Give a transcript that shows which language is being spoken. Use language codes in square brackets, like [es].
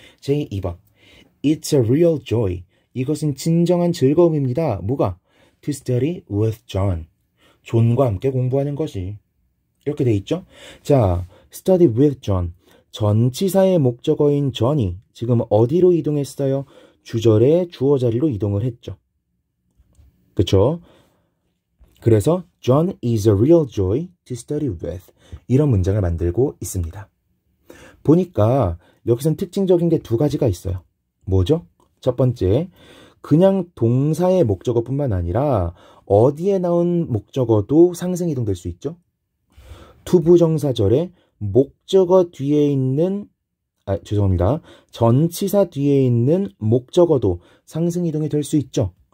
[ko] 제 2번 [en] It's a real joy. [ko] 이것은 진정한 즐거움입니다. 뭐가? [en] To study with John. [ko] 존과 함께 공부하는 것이. 이렇게 돼 있죠? 자, [en] study with John. [ko] 전치사의 목적어인 John이 지금 어디로 이동했어요? 주절의 주어 자리로 이동을 했죠. 그쵸? 그래서 [en] John is a real joy to study with. [ko] 이런 문장을 만들고 있습니다. 보니까 여기선 특징적인 게 두 가지가 있어요. 뭐죠? 첫 번째, 그냥 동사의 목적어뿐만 아니라 어디에 나온 목적어도 상승 이동될 수 있죠. 투부정사절에 목적어 뒤에 있는 전치사 뒤에 있는 목적어도 상승 이동이 될 수 있죠.